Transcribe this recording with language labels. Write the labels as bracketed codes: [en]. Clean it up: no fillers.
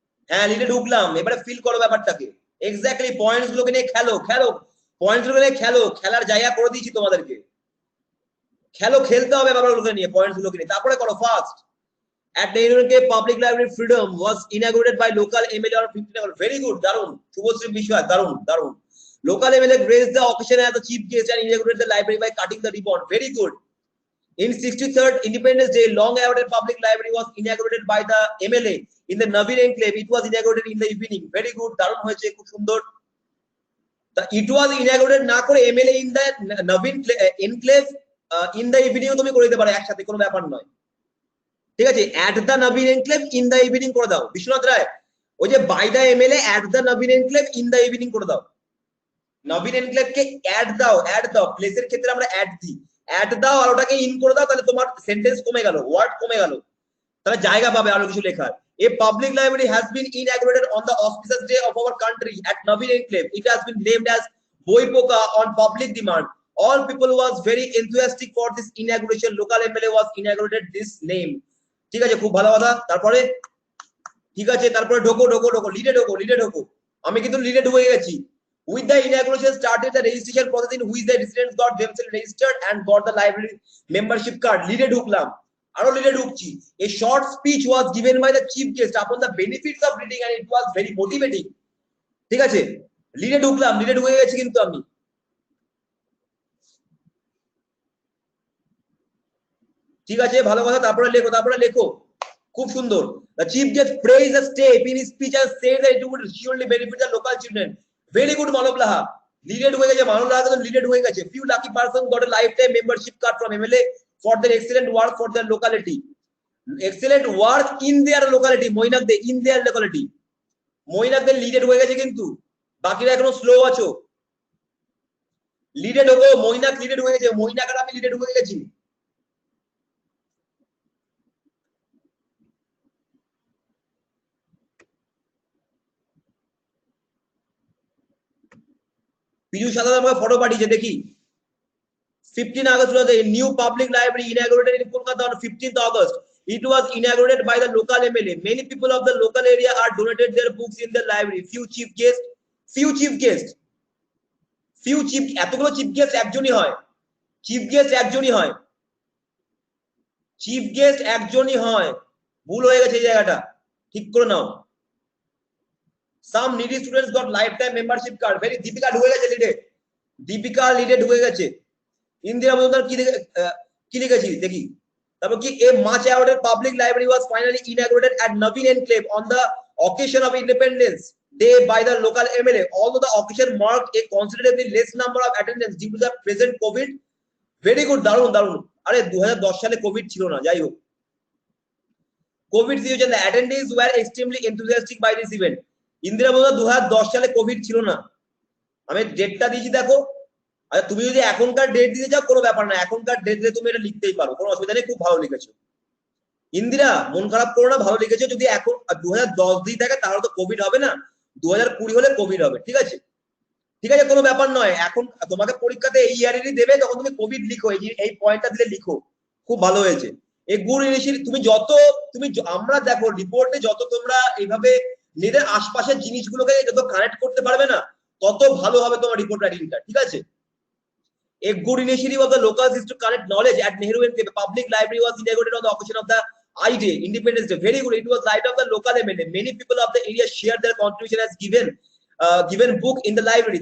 [bn] হ্যাঁ লিডে ঢুকলাম, এবারে ফিল করো ব্যাপারটাকে, এক্স্যাক্টলি পয়েন্টস গুলোকে নিয়ে খেলো, খেলো পয়েন্টস গুলোকে নিয়ে খেলো, খেলার জায়গা করে দিয়েছি তোমাদেরকে, খেলো, খেলতে হবে ব্যাপারগুলোকে নিয়ে, পয়েন্টস গুলোকে নিয়ে, তারপরে করো first. [en] At the Union Public Library Freedom was inaugurated by local MLA on 15 August। Very good, Darun. Shubhashree Bishwas, [bn] Darun, Darun. [en] Local MLA graced the occasion as the chief guest and inaugurated the library by cutting the ribbon. Very good. In 63rd Independence Day, long-awaited public library was inaugurated by the MLA in the Navin Enclave. It was inaugurated in the evening. Very good, [bn] Darun hoyeche, khub sundor। [en] It was inaugurated [bn] na kore [en] MLA in the Navin Enclave in the evening [bn] তুমি করে দিতে পারো একসাথে, কোনো ব্যাপার নয়, ঠিক আছে? [en] at the Nabin enclave in the evening [bn] করে দাও বিশ্বনাথ রায়, ওই যে by the MLA at the Nabin enclave in the evening করে দাও, নবীন এনক্লেভকে অ্যাড দাও, অ্যাড দাও, প্লেসের ক্ষেত্রে আমরা অ্যাড দিই, অ্যাড দাও আর ওটাকে ইন করে দাও, তাহলে তোমার সেন্টেন্স কমে গেল, ওয়ার্ড কমে গেল, তাহলে জায়গা পাবে আরো কিছু লেখার। [en] A public library has been inaugurated on the auspicious day of our country at Navin Enclave. It has been named as Boipoka on public demand. All people was very enthusiastic for this inauguration. Local MLA was inaugurated this name. [bn] ঠিক আছে, খুব ভালো কথা। তারপরে ঠিক আছে, তারপরে ঢোকো ঢোকো ঢোকো, লিডে ঢোকো, লিডে ঢোকো। আমি কিন্তু লিডে ঢুকে গেছি। [en] With the inauguration started the registration process in which the residents got themselves registered and got the library membership card. [bn] লিডে ঢুকলাম, আরো লিডে ঢুকছি। [en] A short speech was given by the chief guest upon the benefits of reading and it was very motivating। [bn] ঠিক আছে, লিডে ঢুকলাম, লিডে ঢুকে গেছি কিন্তু আমি। ঠিক আছে, ভালো কথা, তারপরে লেখো, তারপরে লেখো, খুব সুন্দর। [en] The chief guest praised the step in his speech and said that it would surely benefit the local children। Very good [bn] মানব লাহা, লিডেড হয়ে গেছে, মানব লাহা তো লিডেড হয়ে গেছে। [en] Few lucky persons got a lifetime membership card from MLA for their excellent work for their locality। Excellent work in their locality, [bn] Mainak they [en] in their locality, [bn] মইনাক দে লিডেড হয়ে গেছে, কিন্তু বাকিরা এখনো স্লো আছো। লিডেড হবো, মইনাক লিডেড হয়ে গেছে, মইনাক আর আমি লিডেড হয়ে গেছি। বিজু সাদা আমাকে ফটো পাঠিয়েছে, দেখি। [en] 15 August was a new public library inaugurated in Kolkata on 15th August। It was inaugurated by the local MLA। Many people of the local area are donated their books in the library। Few chief guests, few chief [bn] guests, few chief, এতগুলো chief guest একজনই হয়, chief guest একজনই হয়, chief guest একজনই হয়, ভুল হয়ে গেছে এই জায়গাটা, ঠিক করে নাও। [en] Some needy students got lifetime membership card। [bn] very Deepika ঢুকে গেছে লিডে, দীপিকা লিডে ঢুকে গেছে। ইন্দিরা মজুমদার কি লিখেছি দেখি, তারপর কি, [en] a much awarded public library was finally inaugurated at Navin Enclave on the occasion of Independence Day by the local MLA। Although the occasion marked a considerably less number of attendance due to the present COVID। [bn] very good, দারুন দারুন। আরে 2010 সালে Covid ছিল না, যাই হোক, Covid situation, [en] the attendees were extremely enthusiastic by this event। [bn] Indira Majumdar 2010 সালে Covid ছিল না, আমি ডেটটা দিয়েছি দেখো। আচ্ছা তুমি যদি এখনকার ডেট দিতে চাও কোনো ব্যাপার না, এখনকার ডেট দিলে তুমি এটা লিখতেই পারো, কোনো অসুবিধা নেই, খুব ভালো লিখেছো ইন্দিরা, মন খারাপ করো না, ভালো লিখেছো। যদি এখন 2010 দিয়ে থাকে তাহলে তো কোভিড হবে না, 2020 হলে কোভিড হবে, ঠিক আছে? ঠিক আছে, কোনো ব্যাপার নয়। এখন তোমাকে পরীক্ষাতে এই ইয়ারেরই দেবে, তখন তুমি কোভিড লিখো, এই পয়েন্টটা দিলে লিখো, খুব ভালো হয়েছে। এই গুড ইনিশিয়েটিভ তুমি আমরা দেখো রিপোর্টে যত তোমরা এইভাবে নিজেদের আশপাশের জিনিসগুলোকে যত কানেক্ট করতে পারবে না, তত ভালো হবে তোমার রিপোর্ট রাইটিংটা, ঠিক আছে? [en] A good initiative of the locals is to collect knowledge at Nehru and public library was inaugurated on the occasion of the I-Day, Independence Day. Very good. It was light of the local MLA. Many people of the area shared their contribution as given book in the library.